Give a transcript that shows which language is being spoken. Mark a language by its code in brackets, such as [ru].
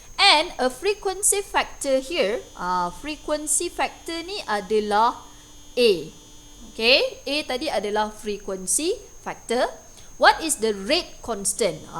[en] And a frequency factor here. [ms] Frequency factor ni adalah A. Okay. A tadi adalah frequency factor. [en] What is the rate constant?